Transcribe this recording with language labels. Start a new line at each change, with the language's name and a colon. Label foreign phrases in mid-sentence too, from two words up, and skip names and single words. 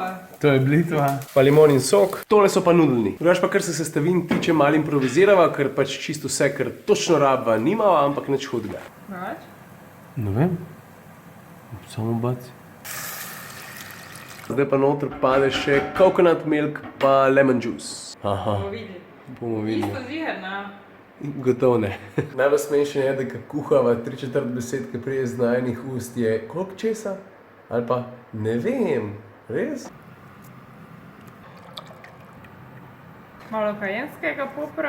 Slovenian: To je blitva. Pa limon in sok. Tole so pa nudelni. Drugač pa kar se sestavin tiče, malo improvizirava, ker pač čisto vse, kar točno rabva, nimava, ampak nič hudega. Preveč? Ne vem. Samo baci. Zdaj pa noter pade še
English: coconut milk
Slovenian: pa
English: lemon juice.
Slovenian: Aha, Bomo videli. bomo videli. Isto ziher, ne? Gotovo ne. Najbolj smešno je, da ko kuhava 3/4 besed, ki prije z najinih ust je koliko česa? Ali pa ne vem, res? Malo kajenskega popra.